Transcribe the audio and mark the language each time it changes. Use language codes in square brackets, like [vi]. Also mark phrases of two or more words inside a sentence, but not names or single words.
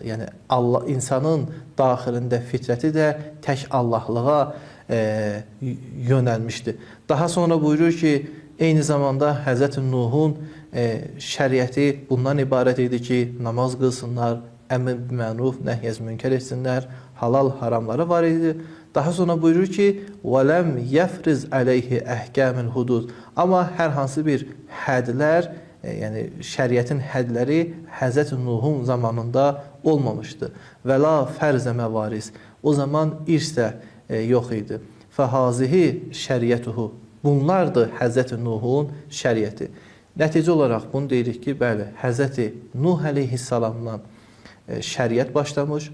[az] Yəni insanın daxilində fitrəti də tək Allahlığa yönəlmişdir. Daha sonra buyurur ki, eyni zamanda Həzrəti Nuhun şəriəti bundan ibarət idi ki, namaz qılsınlar, [ar] أمر بالمعروف, نهي عن المنكر [az] etsinlər, halal haramları var idi. Daha sonra buyurur ki, [ar] وَلَمْ يَفْرِزْ عَلَيْهِ أَحْكَامِ الْحُدُودِ. [az] Amma hər hansı bir hədlər, yəni şəriətin hədləri Həzrəti Nuhun zamanında olmamışdı. [ar] ولا فرض مواريث. [az] O zaman irs də yox idi. [ar] فهذه شريعته. [az] Bunlardır Həzrəti Nuhun şəriəti. Nəticə olaraq bunu deyirik ki, bəli, Həzrəti Nuh əleyhissalamdan şəriət başlamış.